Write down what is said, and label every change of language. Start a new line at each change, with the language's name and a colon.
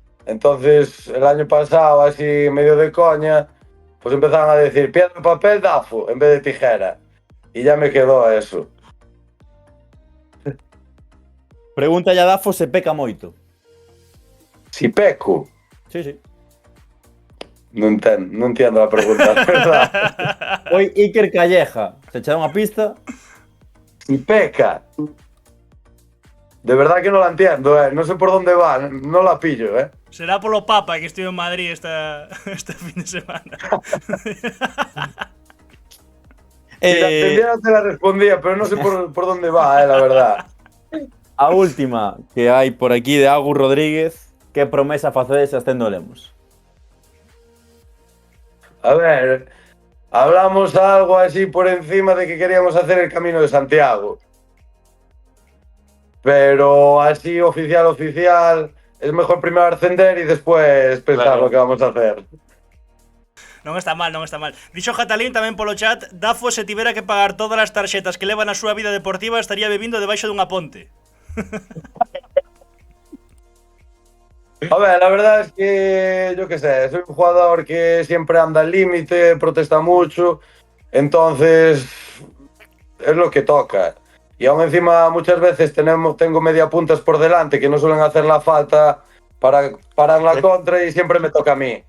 Spanish: Entonces, el año pasado, así medio de coña, pues empezaron a decir piedra, papel, Dafo, en vez de tijera. Y ya me quedó eso.
Galician: Pregunta a Dafo se peca moito.
Spanish: Si peco. Sí. No entiendo la pregunta, ¿verdad?
Galician: Oi Iker Calleja, se echa unha pista.
Spanish: Si peca. De verdad que no la entiendo, no sé por dónde va, no la pillo,
Galician: Será polo Papa que estuve en Madrid este fin de semana.
Spanish: Si la entendiera te la respondía, pero no sé por dónde va, la verdad.
Galician: A última que hai por aquí de Agus Rodríguez, que promesa facedes ascendo Lemos?
Spanish: A ver, hablamos algo así por encima de que queríamos hacer el Camino de Santiago. Pero así oficial, es mejor primero ascender y después pensar lo que vamos a hacer.
Galician: Non está mal. Dixo Jatalín tamén polo chat, Dafo se tivera que pagar todas as tarxetas que leva na súa vida deportiva estaría bebindo debaixo dunha ponte.
Spanish: A ver, la verdad es que, yo qué sé, soy un jugador que siempre anda al límite, protesta mucho, entonces es lo que toca. Y aún encima muchas veces tengo media puntas por delante que no suelen hacer la falta para parar la contra y siempre me toca a mí.